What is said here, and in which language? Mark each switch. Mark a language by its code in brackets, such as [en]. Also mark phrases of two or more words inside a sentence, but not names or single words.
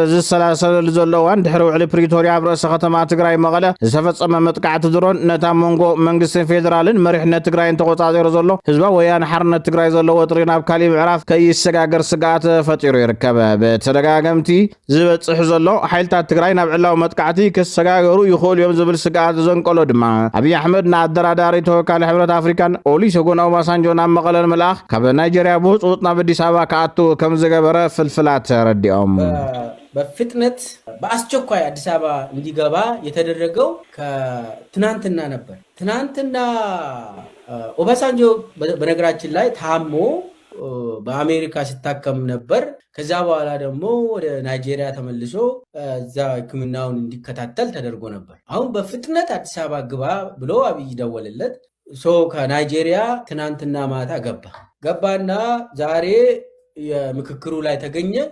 [ti] ዝሰላሰል ዘሎ ዋን ድሕሪ ውዕሊ ፕሪቶሪያ ኣብ ርእሰ ከተማ ትግራይ መቐለ ዝተፈጸመ መጥቃዕቲ ድሮን ነታ መንጎ መንግስትን ፌደራልን መሪሕነት ትግራይን ተቆጻጸሩ ዘሎ ህዝባዊ ወያነ ሓርነት ትግራይ ዘሎ ወጥሪ ናብ ካሊእ ምዕራፍ ከይሰጋገር ስጋኣት ፈጢሩ ይርከብ ብተደጋገምቲ ዝበጽሕ ዘሎ ሓይልታት ትግራይ ናብ ዕላዊ መጥቃዕቲ ክሰጋገሩ ይኽእሉ እዮም ዝብል ስጋኣት ዘንቀሎ ድማ አብይ አሕመድ ንኣደራዳሪ ተወካሊ ሕብረት አፍሪካን ኦሉሴጉን ኦባሳንጆ ናብ መቐለ ንምልኣኽ ካብ ናይጄሪያ ብህፁፅ ናብ አዲስ አበባ ከኣቱ ከም ዝገበረ ፍልፍላት ተረዲኦም [am] በፍጥነት በአስቸኳይ አዲስ አበባ እንዲገባ የተደረገው ከትናንትና ነበር። ትናንትና ኦባሳንጆ በነገራችን ላይ ታሞ በአሜሪካ ሲታከም ነበር። ከዛ በኋላ ደግሞ ወደ ናይጄሪያ ተመልሶ እዛ ሕክምናውን እንዲከታተል ተደርጎ ነበር። አሁን በፍጥነት አዲስ አበባ ግባ ብሎ አብይ ደወለለት። ከናይጄሪያ ትናንትና ማታ ገባና ዛሬ የምክክሩ ላይ ተገኘ።